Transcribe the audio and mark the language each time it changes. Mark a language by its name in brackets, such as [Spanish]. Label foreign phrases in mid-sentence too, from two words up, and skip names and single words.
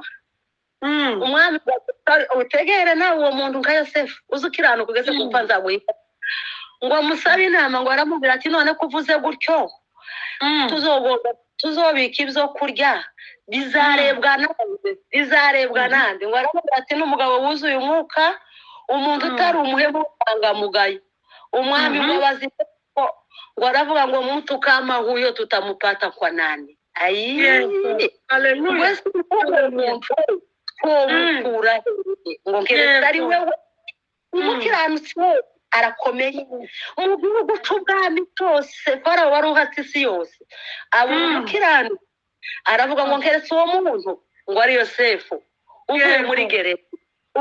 [Rundi] Umwami utegere nawe uwo muntu nka Yosefu uzi ukiranuka ugeze gupfa nzaguhita ngo musabe inama ngo aramubwira ati none kuvuze gutyo tuzobika ibyo kurya bizarebwa nande ngo aramubwira ati n'umugabo wuzuye umwuka umuntu utari umuhemu utangamugayo. [Swahili] Umwami ngo baziko ngo aravuga ngo mtu kama huyo tutamupata kwa nani. [Rundi] haleluya ngo keretse ari wewe umukiranutsi arakomeye mu gihugu cy'ubwami cyose. Farawo wari uhatse isi yose abo umukiranutsi aravuga ngo keretse uwo muntu ngo ari Yosefu uvuye muri gereza